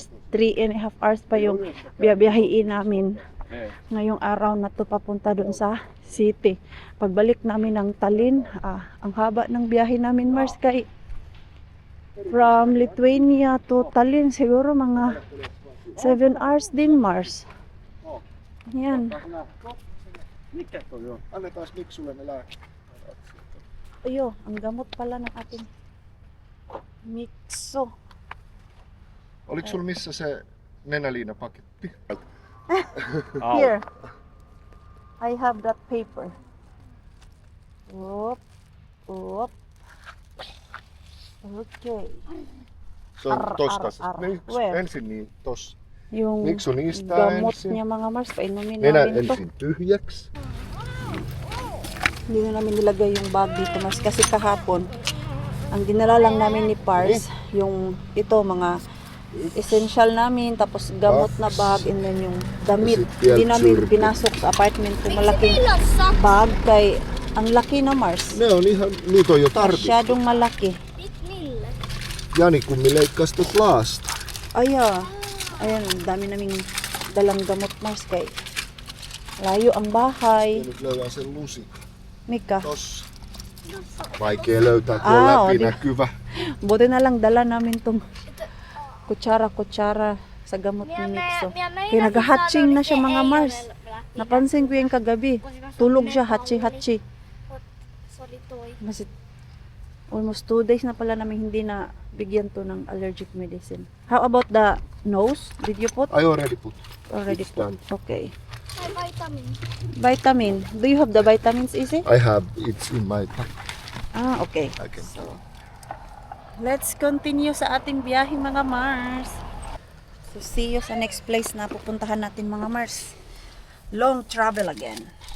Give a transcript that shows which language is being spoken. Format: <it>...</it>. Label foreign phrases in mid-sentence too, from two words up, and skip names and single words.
<tl>3.5 hours pa yung biyabiyahiin namin ngayong araw na to papunta doon sa city. Pagbalik namin ng Tallinn, ang haba ng biyahe namin Mars kay</tl> <en>from Lithuania to Tallinn,</en> <tl>siguro mga 7 hours din Mars. Yan.</tl> <fi>Mikä toi on? Annetaan Miksulle ne lääkkeet.</fi> <tl>Ayo, ang gamot pala ng ating Mixo.</tl> <fi>Oliko sulla missä se nenäliinapaketti?</fi> <en>Here. I have that paper. Oop. Oop. Okay.</en> <fi>Se on Ar, tosta. ar, ar. Niin,</fi> <en>Where?</en> <fi>ensin niin tossa.</fi> <tl>Yung</tl> <fi>Mixo niistä</fi> <tl>gamot</tl> <fi>ensin.</fi> <tl>niya mga Mars, painumin</tl> <fi>Nenä</fi> <tl>namin to.</tl> <fi>ensin tyhjäksi.</fi> <tl>Hindi na namin nilagay yung bag dito Mars kasi kahapon ang dinala lang namin ni Pars yung ito mga essential namin tapos gamot na bag and then yung damit. Hindi namin pinasok sa apartment kung malaking</tl> <fi>Tilassa.</fi> <tl>bag kay ang laki na Mars.</tl> <fi>Ne on ihan, niitä on jo tarvittu.</fi> <tl>Masyadong malaki.</tl> <fi>Millä? Jani kummi leikkasi tot laasta.</fi> <tl>Aya, ayan, ang dami naming dalang gamot Mars kay layo ang bahay.</tl> <fi>Nyt löydän sen lusi. Mika, Tossa. Vaikea löytää, tuo on läpinäkyvä.</fi> <tl>buti na lang dala namin tong kutsara sa gamot ni Mixo. Kaya nag-hatching na siya mga Mars. Napansin ko yung kagabi. Tulog siya, hatchi-hatchi.</tl> <en>Sorry, toy.</en> <tl>Mas almost 2 days na pala namin hindi na bigyan to ng</tl> <en>allergic medicine. How about the nose? Did you put? I already put. Already It's put. done. Okay. Hay vitamin. Vitamin. Do you have the vitamins, Izzy? I have, it's in my pack. Okay. I can. Let's continue</en> <tl>sa ating biyahe mga Mars. So</tl> <en>see you</en> <tl>sa next place na pupuntahan natin mga Mars.</tl> <en>Long travel again.</en>